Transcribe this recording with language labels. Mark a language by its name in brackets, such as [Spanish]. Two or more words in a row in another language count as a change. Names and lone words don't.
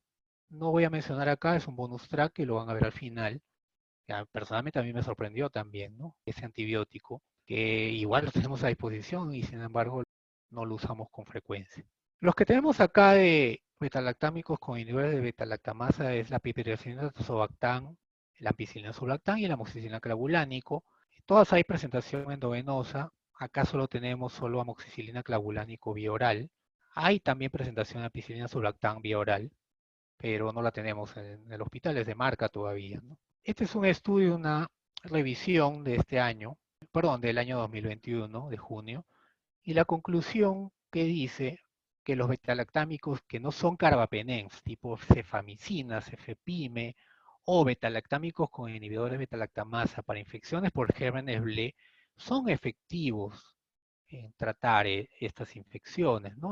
[Spanish] No voy a mencionar acá, es un bonus track que lo van a ver al final. Ya, personalmente a mí me sorprendió también, ¿no? Ese antibiótico, que igual lo tenemos a disposición y sin embargo no lo usamos con frecuencia. Los que tenemos acá de betalactámicos con inhibidores de betalactamasa es la piperacina tazobactam, la ampicilina sulactam y el amoxicilina clavulánico. Todas hay presentación endovenosa. Acá solo tenemos amoxicilina clavulánico vía oral. Hay también presentación de ampicilina sulactam vía oral, pero no la tenemos en el hospital, es de marca todavía, ¿no? Este es un estudio, una revisión de este año, perdón, del año 2021, de junio, y la conclusión que dice que los betalactámicos que no son carbapenems, tipo cefamicina, cefepime, o betalactámicos con inhibidores de betalactamasa para infecciones por gérmenes BLE, son efectivos en tratar estas infecciones, ¿no?